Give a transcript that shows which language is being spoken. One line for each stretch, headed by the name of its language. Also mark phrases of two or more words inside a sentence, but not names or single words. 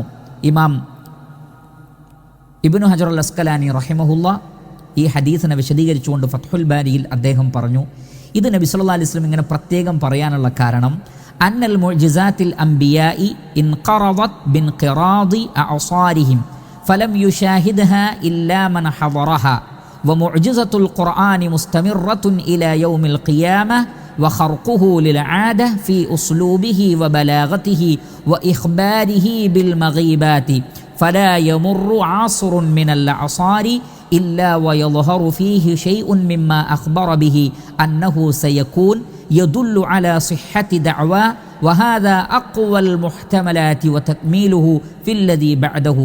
Malayalam: ഇമാം ഇബ്നു ഹജർ അൽ അസ്കലാനി റഹിമഹുല്ലാ ഈ ഹദീസിനെ വിശദീകരിച്ചുകൊണ്ട് ഫത്ഹുൽ ബാരിയിൽ അദ്ദേഹം പറഞ്ഞു, ഇത് നബി
Arabic: صلى الله عليه وسلم
Malayalam: ഇങ്ങനെ പ്രത്യേകം പറയാനുള്ള കാരണം,
Arabic: أن معجزات الأنبياء انقرضت بانقراض أعصارهم فلم يشاهدها إلا من حضرها ومعجزة القرآن مستمرة إلى يوم القيامة وخرقه للعادة في أسلوبه وبلاغته وإخباره بالمغيبات فلا يمر عصر من الأعصار إلا ويظهر فيه شيء مما أخبر به أنه سيكون يدل على صحة دعواه وهذا أقوى المحتملات وتكميله في الذي بعده.